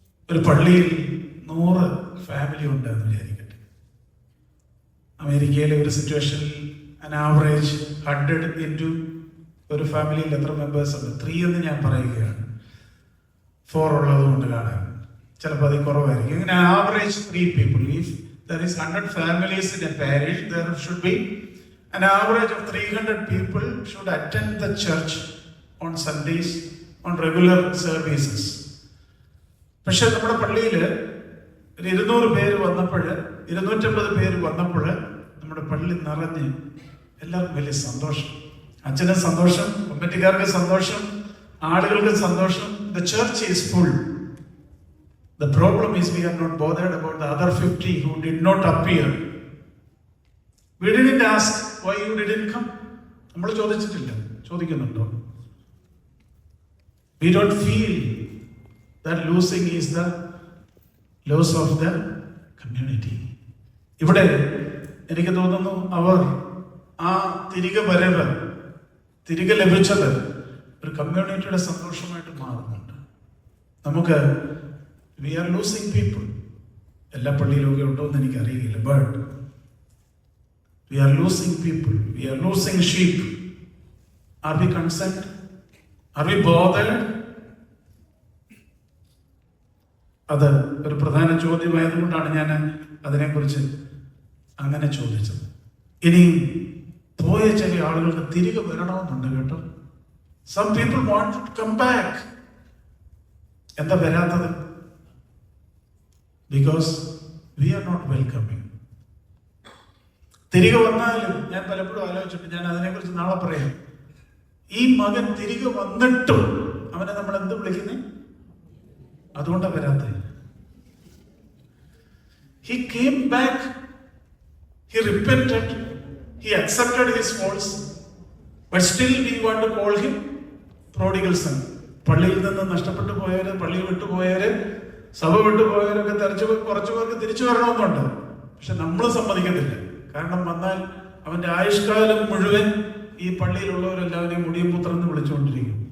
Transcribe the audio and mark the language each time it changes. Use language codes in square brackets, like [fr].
[ml] ഒരു പള്ളിയിൽ 100 ഫാമിലി ഉണ്ടെന്ന് വിചാരിക്കട്ടെ. അമേരിക്കയിലെ ഒരു സിറ്റുവേഷനിൽ [en] an average 100 into [ml] ഒരു ഫാമിലിയിൽ എത്ര മെമ്പേഴ്സ് ഉണ്ട്? 3 എന്ന് ഞാൻ പറയുകയാണ്. 4 ഉള്ളത് കൊണ്ട് കാണാൻ ചിലപ്പോൾ അതിൽ കുറവായിരിക്കും. ഇങ്ങനെ average 3 people. [en] If there is 100 families in a parish, there should be an average of 300 people should attend the church on Sundays, on regular services. [ml] പക്ഷെ നമ്മുടെ പള്ളിയിൽ ഒരു 200 പേര് വന്നപ്പോൾ, 250 പേര് വന്നപ്പോൾ നമ്മുടെ പള്ളി നിറഞ്ഞ് എല്ലാവർക്കും വലിയ സന്തോഷം. അച്ഛനും സന്തോഷം, കമ്മിറ്റിക്കാർക്ക് സന്തോഷം, ആളുകൾക്ക് സന്തോഷം. [en] The church is full. The problem is we are not bothered about the other 50 who did not appear. We didn't ask why you didn't come. [ml] നമ്മൾ ചോദിച്ചിട്ടില്ല. ചോദിക്കുന്നുണ്ടോ? [en] We don't feel that losing is the loss of the community. [ml] ഇവിടെ എനിക്ക് തോന്നുന്നു അവർ ആ തിരികെ വരവ്, തിരികെ ലഭിച്ചത് ഒരു കമ്മ്യൂണിറ്റിയുടെ സന്തോഷമായിട്ട് മാറുന്നുണ്ട്. നമുക്ക് [en] We are losing people. [ml] എല്ലാ പള്ളിയിലൊക്കെ ഉണ്ടോ എന്ന് എനിക്ക് അറിയില്ല. [en] But we are losing people, we are losing sheep. Are we concerned? Are we bothered? [ml] അത് ഒരു പ്രധാന ചോദ്യമായതുകൊണ്ടാണ് ഞാൻ അതിനെക്കുറിച്ച് അങ്ങനെ ചോദിച്ചത്. ഇനിയും പോയ ചില ആളുകൾക്ക് തിരികെ വരണമെന്നുണ്ട് കേട്ടോ. [en] Some people want to come back. [ml] എന്താ വരാത്തത്? [en] Because we are not welcoming. [ml] തിരികെ വന്നാലും ഞാൻ പലപ്പോഴും ആലോചിച്ചിട്ട്, ഞാൻ അതിനെക്കുറിച്ച് നാളെ പറയാം. ഈ മകൻ തിരികെ വന്നിട്ടും അവനെ നമ്മൾ എന്ത് വിളിക്കുന്നേ? അതുകൊണ്ടാണ് വരാത്തത്. [en] He came back, he repented, he accepted his faults, but still we want to call him prodigal son. [ml] പള്ളിയിൽ നിന്ന് നഷ്ടപ്പെട്ടു പോയവര്, പള്ളി വിട്ടുപോയവര്, സഭ വിട്ടുപോയവരൊക്കെ കുറച്ചു പേർക്ക് തിരിച്ചു വരണമെന്നുണ്ട്. പക്ഷെ നമ്മൾ സമ്മതിക്കത്തില്ല. കാരണം വന്നാൽ അവന്റെ ആയുഷ്കാലം മുഴുവൻ ഈ പള്ളിയിലുള്ളവരെല്ലാവരെയും മുടിയും പുത്രൻ എന്ന് വിളിച്ചുകൊണ്ടിരിക്കും.